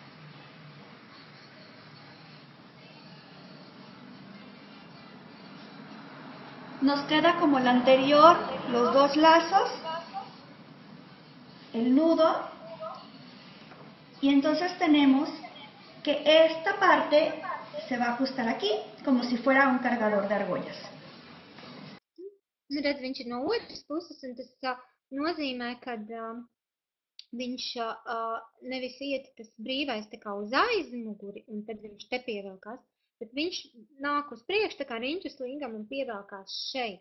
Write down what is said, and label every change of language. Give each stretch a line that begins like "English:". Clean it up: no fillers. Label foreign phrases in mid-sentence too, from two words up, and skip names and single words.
Spanish: Nos queda como el anterior, los dos lazos, el nudo, y entonces tenemos que esta parte se va a ajustar aquí, como si fuera un cargador de argollas.
Latvian: Redz, viņš ir no otras puses, un tas nozīmē, ka viņš nevis iet tas brīvais tā kā uz aizmuguri, un tad viņš te pievelkās, bet viņš nāk uz priekšu tā kā riņķus līgam un pievelkās šeit.